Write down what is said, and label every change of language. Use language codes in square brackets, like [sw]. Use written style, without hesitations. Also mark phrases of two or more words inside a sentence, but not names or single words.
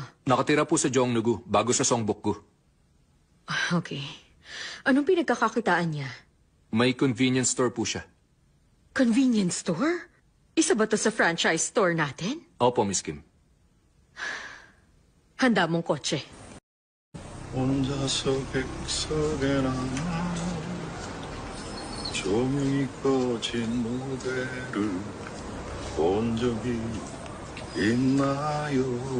[tl] Nakatira po sa Jongnugu, bago sa Songbukgu. Okay. Anong pinagkakakitaan niya? May [en] convenience store [tl] po siya. [en] Convenience store? [tl] Isa ba to sa [en] franchise store [tl] natin? Opo, Miss Kim. Handa mong kotse. [ko] 혼자서 객석에 남아 조명이 꺼진 무대를 본 적이 있나요?